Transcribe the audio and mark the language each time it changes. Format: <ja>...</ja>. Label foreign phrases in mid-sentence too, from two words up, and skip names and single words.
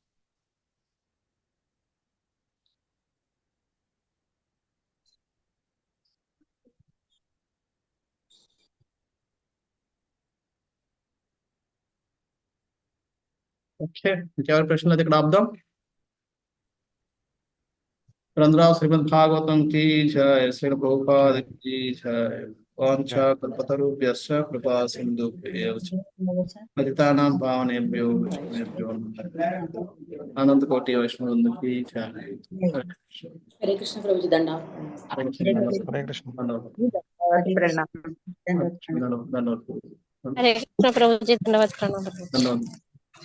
<te>ఓకే, ఇంకెవరి ప్రశ్నలు అయితే ఇక్కడ ఆపుదాం.</te> <hi>గ్రంథరావు శ్రీమద్ భాగవతం की जय, శ్రీ ప్రభుపాద की जय.</hi> <sa>వాంఛా కల్పతరుభ్యశ్చ కృపా సింధుభ్యో చ పతితానాం పావనేభ్యో వైష్ణవేభ్యో నమః. అనంత కోటి వైష్ణవుందు</sa> <hi>की जय.</hi> <te>హరే కృష్ణ ప్రభుజీ దండ. హరే కృష్ణ. ధన్యవాదాలు. హరే కృష్ణ ప్రభుజీ ధన్యవాదాలు.</te>